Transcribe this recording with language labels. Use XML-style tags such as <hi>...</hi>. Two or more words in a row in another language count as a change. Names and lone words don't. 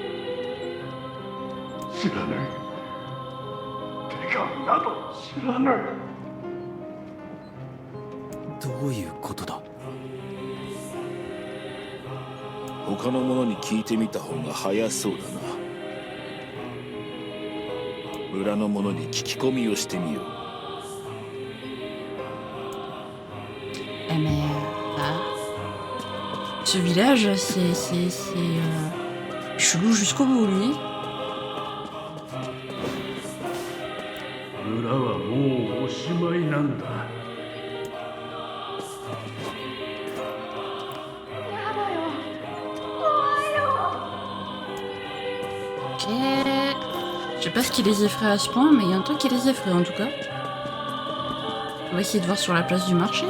<ja>知らない。手紙など知らない。どういうことだ。他の者に聞いてみた方が早そうだな。村の者に聞き込みをしてみよう。</ja> <fr>Mais ce village, c'est chelou jusqu'au bout, lui.</fr> <ja>村はもうおしまいなんだ。</ja> <fr>Ok. Je sais pas ce qui les effraie à ce point, mais il y a un truc qui les effraie en tout cas. On va essayer de voir sur la place du marché.</fr>